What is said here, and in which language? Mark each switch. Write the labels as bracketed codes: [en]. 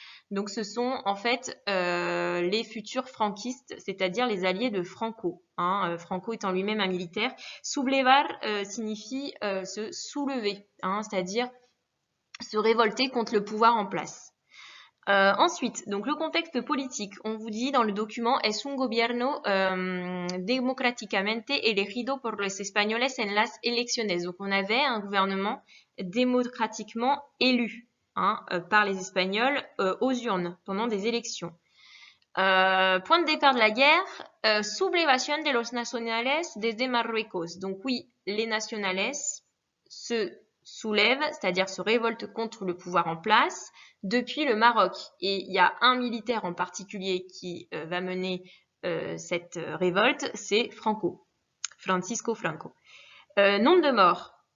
[fr] Donc, ce sont en fait les futurs franquistes, c'est-à-dire les alliés de Franco. Hein, Franco étant lui-même un militaire. Sublevar signifie se soulever, hein, c'est-à-dire se révolter contre le pouvoir en place. Ensuite, donc le contexte politique. On vous dit dans le document [es] es un gobierno democráticamente elegido por los españoles en las elecciones. [fr] Donc, on avait un gouvernement démocratiquement élu. Hein, par les Espagnols aux urnes pendant des élections. Point de départ de la guerre, [es] sublevación de los nacionales desde Marruecos. [fr] Donc oui, les nationales se soulèvent, c'est-à-dire se révoltent contre le pouvoir en place depuis le Maroc. Et il y a un militaire en particulier qui va mener cette révolte, c'est Francisco Franco. Nombre de morts.